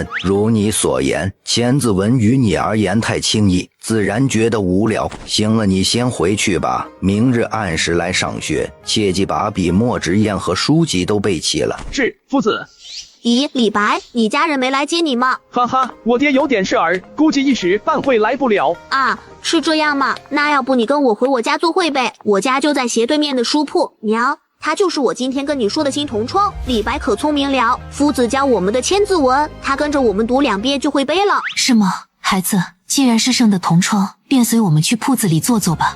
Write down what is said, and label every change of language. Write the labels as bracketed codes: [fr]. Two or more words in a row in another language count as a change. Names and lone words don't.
[zh] 如你所言，千字文於你而言太輕易，自然覺得無聊。行了，你先回去吧，明日按時來上學，切記把筆墨紙硯和書籍都備齊了。是，夫子。咦，李白，你家人沒來接你嗎？哈哈，我爹有點事兒，估計一時半會來不了。啊，是這樣嗎？那要不你跟我回我家做會唄，我家就在斜對面的書鋪。娘，他就是我今天跟你說的新同窗，李白可聰明了。夫子教我們的千字文，他跟着我們讀2遍就會背了。是嗎？孩子，既然是聖的同窗，便隨我們去鋪子裡坐坐吧。